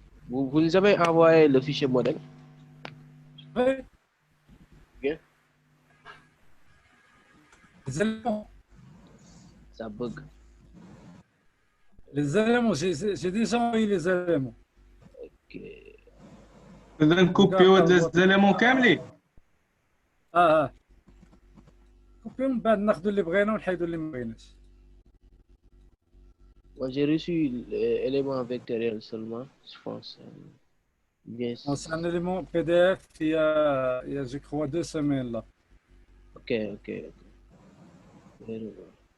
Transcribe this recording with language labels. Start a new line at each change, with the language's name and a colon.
French: Vous nous avez envoyé le fichier modèle. oui. Ok. Les éléments, Ça bug. j'ai déjà envoyé les éléments. Ok.
Arabic: اذا نكوبيو هاد الزلمون كاملين. كوبي من بعد ناخذوا اللي بغينا ونحيدوا اللي ما بغيناش.
French: Moi, j'ai reçu l'élément vectoriel seulement, je pense. Bien. C'est un élément PDF il y a je crois 2 semaines là. Ok, ok.
English: Very well.